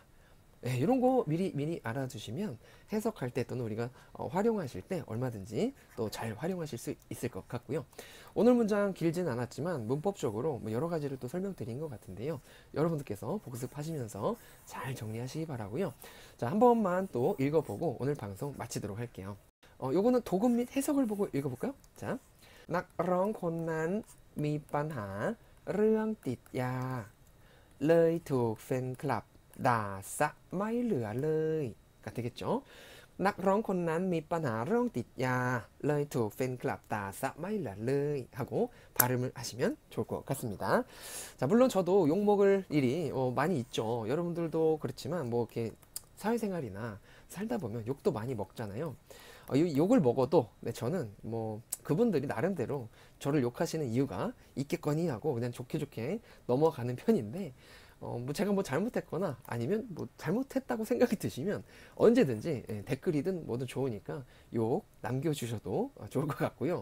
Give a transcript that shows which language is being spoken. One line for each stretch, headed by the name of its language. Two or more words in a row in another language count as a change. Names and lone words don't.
Korean: 네, 이런 거 미리 알아두시면 해석할 때 또는 우리가 활용하실 때 얼마든지 또 잘 활용하실 수 있을 것 같고요. 오늘 문장 길진 않았지만 문법적으로 뭐 여러 가지를 또 설명드린 것 같은데요. 여러분들께서 복습하시면서 잘 정리하시기 바라고요. 자, 한 번만 또 읽어보고 오늘 방송 마치도록 할게요. 요거는 도금 및 해석을 보고 읽어볼까요? 자,
Thai: นักร้องคนนั้นมีปัญหาเรื่องติดยาเลยถูกแฟนคลับด่าซะไม่เหลือเลย
Korean: 가 되겠죠.
Thai: นักร้องคนนั้นมีปัญหาเรื่องติดยาเลยถูกแฟนคลับด่าซะไม่เหลือเลย
Korean: 하고 발음을 하시면 좋을 것 같습니다. 자, 물론 저도 욕 먹을 일이 많이 있죠. 여러분들도 그렇지만 뭐 이렇게 사회생활이나 살다 보면 욕도 많이 먹잖아요. 욕을 먹어도 네, 저는 뭐 그분들이 나름대로 저를 욕하시는 이유가 있겠거니 하고 그냥 좋게 넘어가는 편인데 뭐 제가 뭐 잘못했거나 아니면 뭐 잘못했다고 생각이 드시면 언제든지 댓글이든 뭐든 좋으니까 욕 남겨주셔도 좋을 것 같고요.